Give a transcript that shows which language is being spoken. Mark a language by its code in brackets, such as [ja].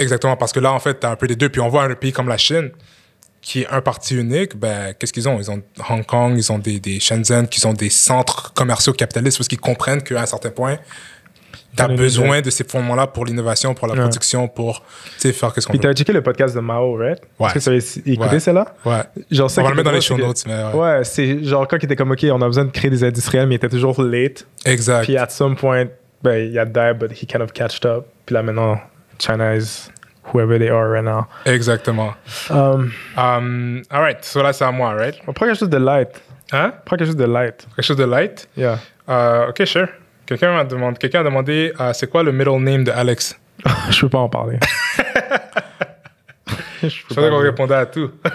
[fr] Exactement, parce que là, en fait, t'as un peu les deux. Puis on voit un pays comme la Chine, qui est un parti unique, ben, qu'est-ce qu'ils ont? Ils ont Hong Kong, ils ont des Shenzhen, qui sont des centres commerciaux capitalistes, parce qu'ils comprennent qu'à un certain point, t'as besoin de ces fondements-là pour l'innovation, pour la production, pour, tu sais, faire qu'est-ce qu'on veut. Puis t'as checké le podcast de Mao, right? Ouais. Est-ce que tu avais écouté celle-là? Ouais. Genre, on va le mettre dans les show notes, mais ouais, c'est genre quand il était comme, OK, on a besoin de créer des industriels, mais il était toujours late. Exact. [en] Puis at some point, ben, il a died, but he kind of catched up. [fr] Puis là, maintenant, [en] China is whoever they are right now. [fr] Exactement. [en] All [fr] right. So là, c'est à moi, right? On prend quelque chose de light. Hein? Prends quelque chose de light. Quelque chose de light? Yeah. [en] OK, sure. [fr] Quelqu'un a demandé c'est quoi le middle name de Alex? Je peux pas en parler. Je pensais qu'on répondait à tout.